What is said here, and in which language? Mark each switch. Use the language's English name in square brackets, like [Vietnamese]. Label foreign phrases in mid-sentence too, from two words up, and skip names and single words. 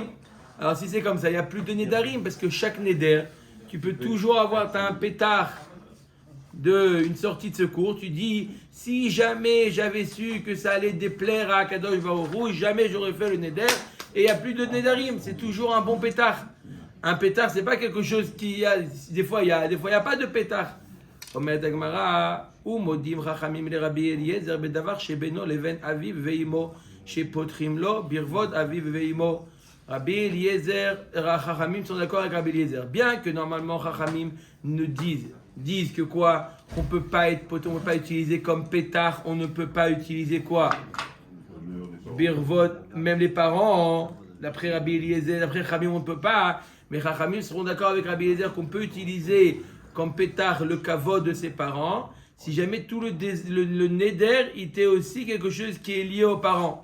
[French] Alors si c'est comme ça, il n'y a plus de Nedarim parce que chaque Neder, tu peux toujours avoir, tu as un pétard d'une sortie de secours, tu dis, si jamais j'avais su que ça allait déplaire à [Hebrew] קדוש ברוך הוא, [French] jamais j'aurais fait le Neder, et il n'y a plus de Nedarim, c'est toujours un bon pétard. Un pétard, c'est pas quelque chose qui a, des fois il y a pas de pétard. [Hebrew] אומרת הגמרא, ומודים חכמים לרבי אליעזר בדבר שבינו לבין אביו ואמו, שפותחים לו ברבות אביו ואמו. [French] Rabbi Eliezer, Chachamim sont d'accord avec Rabbi Eliezer. Bien que normalement Chachamim nous disent que quoi? On peut pas utiliser comme pétard, on ne peut pas utiliser quoi? Birvot, même les parents, d'après Rabbi Eliezer, d'après Chachamim on ne peut pas, mais Chachamim seront d'accord avec Rabbi Eliezer qu'on peut utiliser comme pétard le kavod de ses parents, si jamais tout le neder était aussi quelque chose qui est lié aux parents.